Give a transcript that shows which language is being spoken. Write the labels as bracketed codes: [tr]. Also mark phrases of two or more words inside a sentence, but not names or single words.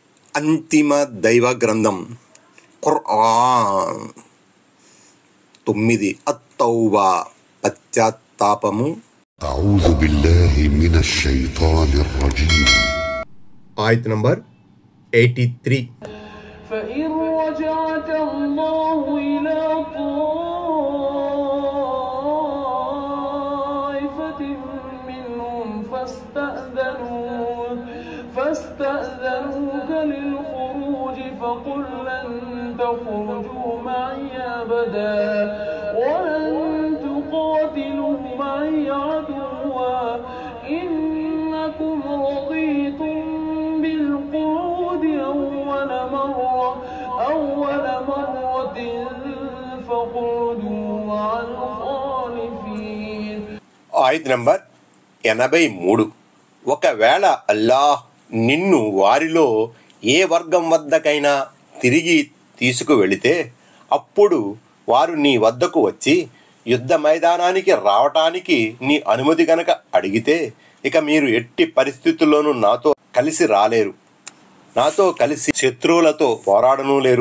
[te] అంతిమ దైవ గ్రంథం ఖుర్ఆన్. 9 అత్తౌబా పశ్చాత్తాపము. [ar] أعوذ بالله من الشيطان الرجيم. [te] ఆయత్ నంబర్ 83. [ar] فإن رجعك الله إلى طائفة منهم فاستأذنوك للخروج فقل لن تخرجوا معي أبدا ولن تقاتلوا معي عدوا إنكم رضيتم بالقعود أول مرة فاقعدوا مع الخالفين. [te] ఆయత్ నంబర్ 83. ఒకవేళ అల్లాహ్ నిన్ను వారిలో ఏ వర్గం వద్దకైనా తిరిగి తీసుకువెళితే అప్పుడు వారు నీ వద్దకు వచ్చి యుద్ధ మైదానానికి రావటానికి నీ అనుమతి గనక అడిగితే ఇక మీరు ఎట్టి పరిస్థితుల్లోనూ నాతో కలిసి రాలేరు, నాతో కలిసి శత్రువులతో పోరాడనూ లేరు.